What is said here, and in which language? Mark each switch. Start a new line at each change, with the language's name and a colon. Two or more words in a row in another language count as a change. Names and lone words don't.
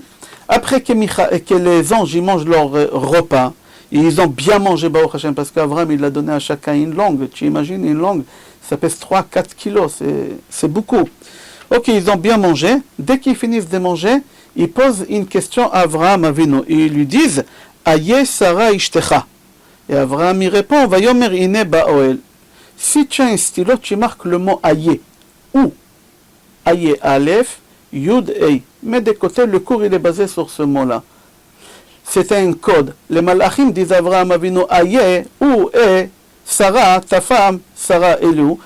French: Après que les anges ils mangent leur repas, et ils ont bien mangé, Baruch Hashem, parce qu'Abraham, il a donné à chacun une langue. Tu imagines, une langue, ça pèse 3-4 kilos, c'est beaucoup. Ok, ils ont bien mangé. Dès qu'ils finissent de manger, ils posent une question à Abraham Avinu. Et ils lui disent,
Hebrew: איה שרה אשתך.
French: Et Abraham y répond,
Hebrew: ויאמר הנה באהל.
French: Si tu as un stylo, tu marques le mot Aye. Ou Aye Aleph, Yud Ei. Mais de côté, le cours il est basé sur ce mot-là. C'est un code. Les Malachim disent à Abraham Avinu Aye, ou Sarah, ta femme, Sarah Elou.